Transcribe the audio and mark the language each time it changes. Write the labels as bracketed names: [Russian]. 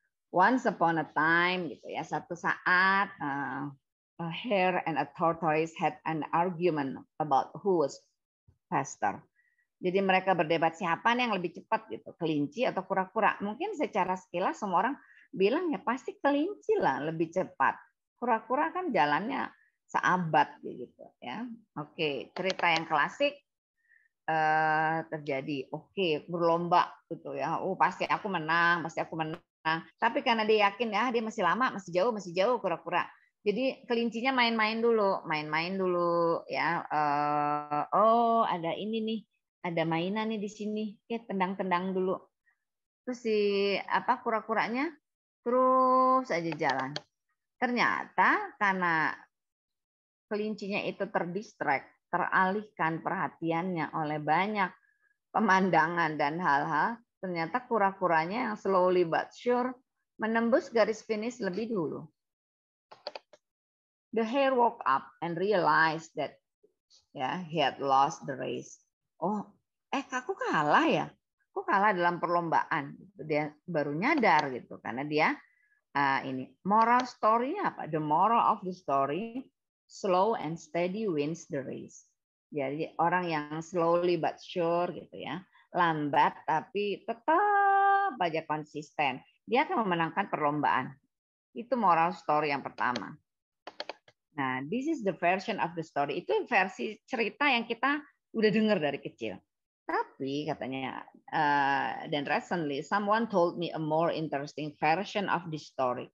[English] Once upon a time, [Indonesian] gitu ya, satu saat [English] a hare and a tortoise had an argument about who was faster. [Indonesian] Jadi mereka berdebat siapa nih yang lebih cepat gitu, kelinci atau kura-kura. Mungkin secara sekilas semua orang bilang ya pasti kelinci lah lebih cepat. Kura-kura kan jalannya seabad gitu ya. Oke, cerita yang klasik terjadi. Oke, berlomba gitu ya. Oh, pasti aku menang. Tapi karena dia yakin ya dia masih lama, masih jauh kura-kura. Jadi kelincinya main-main dulu ya. Oh, ada ini nih. Ada mainan nih di sini, ya tendang-tendang dulu. Terus kura-kuranya terus aja jalan. Ternyata karena kelincinya itu teralihkan perhatiannya oleh banyak pemandangan dan hal-hal, ternyata kura-kuranya yang [English] slowly but sure [Indonesian] menembus garis finish lebih dulu. [English] The hare woke up and realized that he had lost the race. [Indonesian] Oh, aku kalah ya? Aku kalah dalam perlombaan. Dia baru nyadar gitu karena dia ini moral story-nya apa? [English] The moral of the story, slow and steady wins the race. [Indonesian] Jadi orang yang [English] slowly but sure [Indonesian] gitu ya, lambat tapi tetap aja konsisten, dia akan memenangkan perlombaan. Itu moral story yang pertama. [English] Nah, this is the version of the story. [Indonesian] Itu versi cerita yang kita udah dengar dari kecil. Tapi katanya, dan [English] recently someone told me a more interesting version of this story.